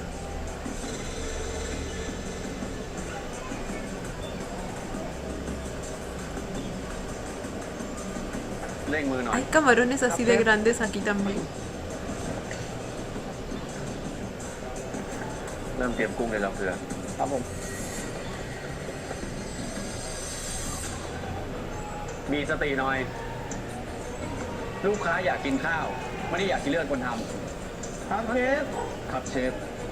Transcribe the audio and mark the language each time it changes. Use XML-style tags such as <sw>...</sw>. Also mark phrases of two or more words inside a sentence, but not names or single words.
<th>เร่งมือหน่อย</th> <es>Hay camarones así de grandes aquí también.</es> <th>เริ่มเตรียมกุ้งเลยแล้วเพื่อครับผม มีสติหน่อย ลูกค้าอยากกินข้าว ไม่ได้อยากกินเลือดคนทำครับเชฟ ครับเชฟ</th>